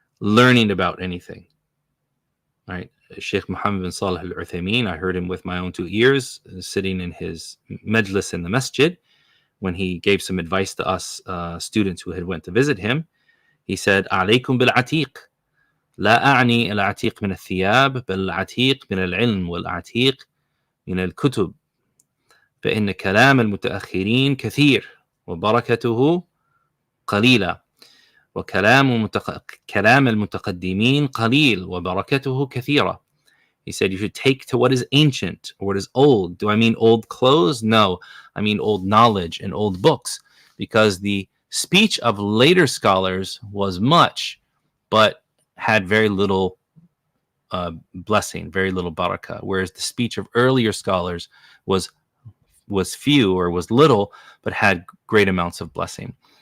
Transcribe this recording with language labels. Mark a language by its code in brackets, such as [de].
[en] learning about anything. Right? Sheikh Muhammad bin Salih al-Uthaymeen, I heard him with my own two ears, sitting in his majlis in the masjid, when he gave some advice to us students who had went to visit him. He said, [ar] عليكم بالعتيق. لا أعني العتيق من الثياب بل العتيق من العلم والعتيق من الكتب فإن كلام المتأخرين كثير وبركته قليلة وكلام كلام المتقدمين قليل وبركته كثيرة. [en] He said you should take to what is ancient or what is old. Do I mean old clothes? No, I mean old knowledge and old books, because the speech of later scholars was much, but had very little blessing, very little barakah, whereas the speech of earlier scholars was few or was little, but had great amounts of blessing.